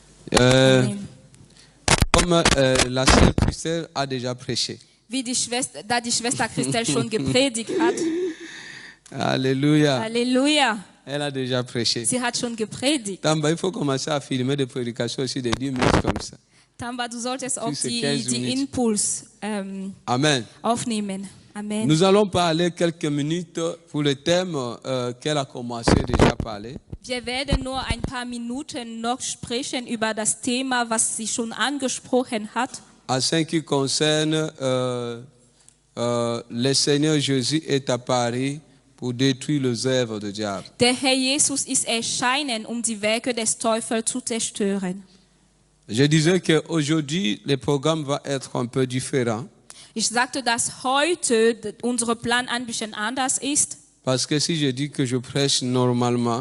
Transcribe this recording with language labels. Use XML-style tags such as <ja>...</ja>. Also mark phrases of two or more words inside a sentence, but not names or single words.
<fr>Amen. Comme la sœur Christelle a déjà prêché.</fr> <de>Wie die Schwester Christel schon gepredigt hat.</de> <fr>Alléluia.</fr> <de>Halleluja.</de> <fr>Elle a déjà prêché.</fr> <de>Sie hat schon gepredigt.</de> <fr>Tamba, il faut commencer à filmer des prédications aussi de 10 minutes comme ça.</fr> <de>Tamba, du solltest auch Diese die 15 Minuten. Impuls Amen. aufnehmen. Amen.</de> <fr>Nous allons parler quelques minutes pour le thème qu'elle a commencé déjà à parler.</fr> <de>Wir werden nur ein paar Minuten noch sprechen über das Thema, was sie schon angesprochen hat.</de> <fr>En ce qui concerne le Seigneur Jésus est apparu pour détruire les œuvres du diable.</fr> <de>Der Herr Jesus ist erschienen, die Werke des Teufels zu zerstören.</de> <fr>Je disais qu'aujourd'hui, le programme va être un peu différent.</fr> <de>Ich sagte, dass heute unser Plan ein bisschen anders ist.</de> <fr>Parce que si je dis que je prêche normalement,</fr>